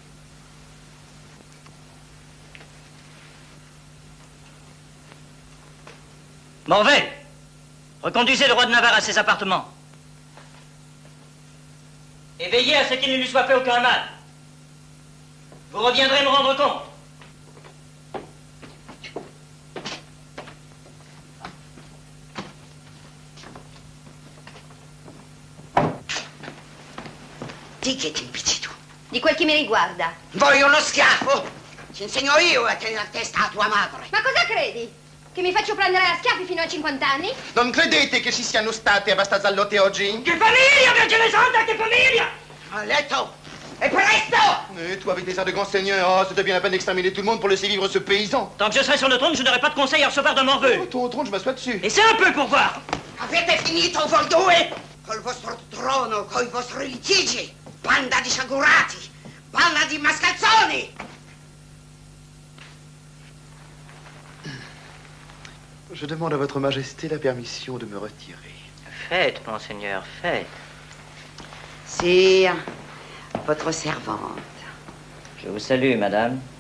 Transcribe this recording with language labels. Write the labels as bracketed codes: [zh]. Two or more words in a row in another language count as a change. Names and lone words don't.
[fr] Morvay, reconduisez le roi de Navarre à ses appartements. Et veillez à ce qu'il ne lui soit fait aucun mal. Vous reviendrez me rendre compte. [it] Di che ti impicci tu? Di quel che mi riguarda. Voglio uno schiaffo! Ci insegno io a tenere a testa a tua madre. Ma cosa credi? Che mi faccio prendere a schiaffi fino a 50 anni? Non credete che ci siano state abbastanza lotte oggi? Che famiglia, Vergine Santa, che famiglia! A letto! Et presto! [fr] Et toi, avec tes airs de grand seigneur, oh, c'était bien la peine d'exterminer tout le monde pour laisser vivre ce paysan. Tant que je serai sur le trône, je n'aurai pas de conseil à recevoir de Morveux. Oh, ton trône, je m'assois dessus. Et c'est un peu pour voir. [it] Avete finito voi due? Col vostro trono, coi vostri litigi. Banda di sciagurati! Banda di mascalzoni! [fr] Je demande à votre majesté la permission de me retirer. Faites, monseigneur, faites. Sire, votre servante. Je vous salue, madame.